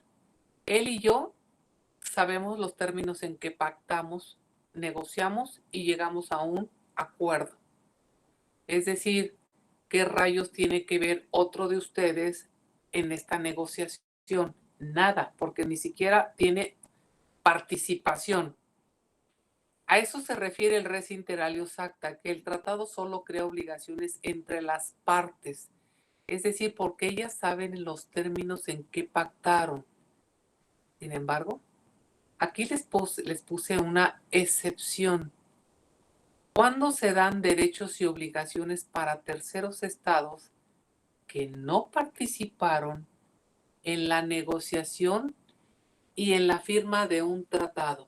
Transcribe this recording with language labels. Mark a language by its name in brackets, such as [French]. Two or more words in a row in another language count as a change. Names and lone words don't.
[Spanish] Él y yo sabemos los términos en que pactamos, negociamos y llegamos a un acuerdo. Es decir, ¿qué rayos tiene que ver otro de ustedes en esta negociación? Nada, porque ni siquiera tiene participación. A eso se refiere el [Latin] res inter alios acta, [Spanish] que el tratado solo crea obligaciones entre las partes, es decir, porque ellas saben los términos en que pactaron. Sin embargo, aquí les puse una excepción. ¿Cuándo se dan derechos y obligaciones para terceros estados que no participaron en la negociación y en la firma de un tratado?